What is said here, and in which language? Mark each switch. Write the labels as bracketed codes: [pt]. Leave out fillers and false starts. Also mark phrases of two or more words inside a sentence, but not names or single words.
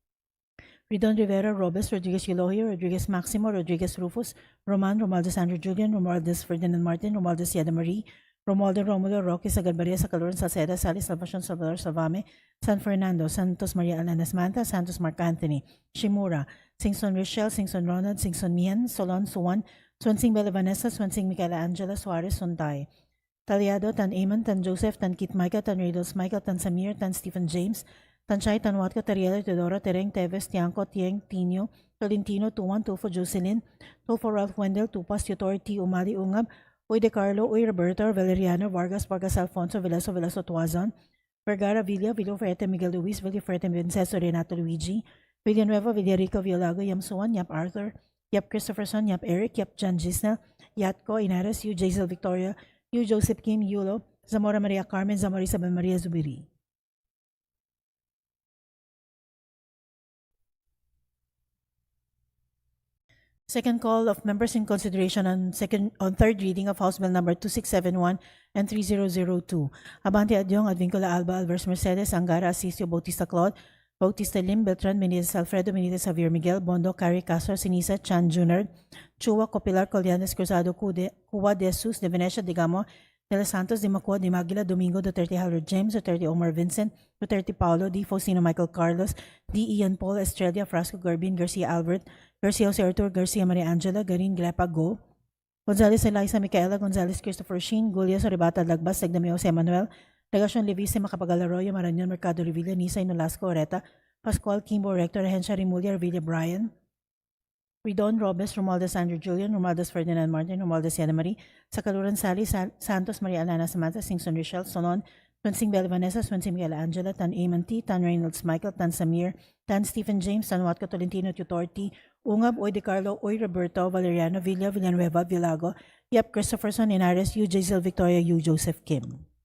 [en] Ridon Rivera, Robes, Rodriguez Elohio, Rodriguez Maximo, Rodriguez Rufus, Roman, Romualdez Andrew Julian, Romualdez Ferdinand Martin, Romualdez Yada Marie, Romualdo Romulo, Roque, Sagalbaria, Sacaloran, Salceda, Salis, Salvacion, Salvador, Salvame, San Fernando, Santos Maria Alanas Manta, Santos Mark Anthony, Shimura, Singson Rochelle, Singson Ronald, Singson Mian, Solon Suwan, Swansing Bella Vanessa, Swansing Michaela Angela, Suarez, Suntay. Talyado, Tan Amon, Tan Joseph, Tan Kit Micah, Tan Riddles Michael, Tan Samir, Tan Stephen James, Tan Shai, Tan Watko, Tariela, Teodoro, Tereng, Teves, Tiangco, Tieng, Tino, Tolentino, Tuwan, Tufo, Jocelyn, Tufo, Ralph Wendell, Tupas, Tutor, T. Umali, Ungab, Uy De Carlo, Uy Roberto, Valeriano, Vargas, Vargas Alfonso, Veloso, Veloso Tuazon, Vergara, Villa, Villafrete, Miguel Luis, Villafrete, Vincenzo, Renato Luigi, Villanueva, Villarico, Villago, Yam Suwan, Yap Arthur, Yap Christopherson, Yap Eric, Yap John Gisnel, Yatco, Inares, Yu Jaisel Victoria, Yu Joseph Kim, Yulo, Zamora Maria Carmen, Zamora Isabel Maria Zubiri. Second call of members in consideration on third reading of House Bill number 2671 and 3002. Abante Adyong, Advincula Alba, Alvarez Mercedes, Angara, Asisio, Bautista Claude, Bautista Lim, Beltran, Benitez Alfredo, Benitez Javier Miguel, Bondo, Cari, Castro, Sinisa, Chan, Junard, Chua, Copilar, Collianes, Cruzado, Cuba, De Jesus, De Venecia, De Gamo, De Los Santos, De Macua, De Maguila, Domingo, Duterte, Harold James, Duterte, Omar Vincent, Duterte, Paulo, D. Faustino, Michael Carlos, D. Ian Paul, Estrella, Frasco, Garbin, Garcia Albert, Garcia Jose Artur, Garcia Maria Angela, Garin, Glepa, Go, Gonzales Eliza Micaela, Gonzales Christopher Sheen, Gulias Oribata, Lagbas, Lagdameo, Jose Manuel, Legacion Levise, Macapagal Arroyo, Marañon, Mercado Revilla, Nisay, Nolasco, Oreta, Pascual, Kimbo, Rector, Rehencia, Rimulia, Revilla, Brian, Ridon, Robes, Romualdez Andrew Julian, Romualdez Ferdinand Martin, Romualdez Yana Marie, Sakaluran Sally, Santos Maria Alana Samantha, Singson Richelle, Solon, Swansing Bella Vanessa, Swansing Miguel Angela, Tan Amon T, Tan Reynolds Michael, Tan Samir, Tan Stephen James, Tan Watco Tolentino Tutor T, Ungab, Oy De Carlo, Oy Roberto, Valeriano, Villa, Villanueva, Villago, Yap Christopherson, Inares, Yu Jaisel Victoria, Yu Joseph Kim.